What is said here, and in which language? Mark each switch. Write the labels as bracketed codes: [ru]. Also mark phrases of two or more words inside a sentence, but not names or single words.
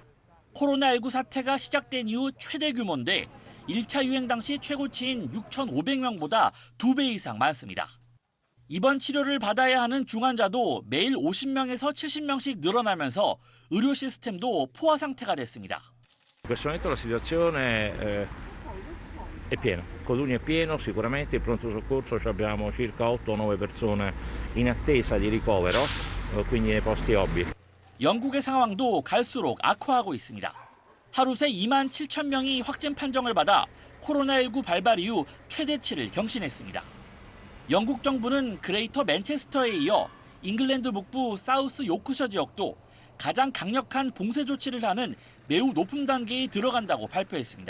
[ko] 코로나19 사태가 시작된 이후 최대 규모인데 1차 유행 당시 최고치인 6,500명보다 2배 이상 많습니다. 입원 치료를 받아야 하는 중환자도 매일 50명에서 70명씩 늘어나면서 의료 시스템도 포화 상태가 됐습니다. [it] In questo momento la situazione è piena, Codugno è pieno, sicuramente il pronto soccorso abbiamo circa 8 o 9 persone in attesa di ricovero, quindi nei posti OB. [ko] 영국의 상황도 갈수록 악화하고 있습니다. 하루 새 2만 7천 명이 확진 판정을 받아 코로나19 발발 이후 최대치를 경신했습니다. 영국 정부는 그레이터 맨체스터에 이어 잉글랜드 북부 사우스 요크셔 지역도 가장 강력한 봉쇄 조치를 하는 매우 높은 단계에 들어간다고 발표했습니다.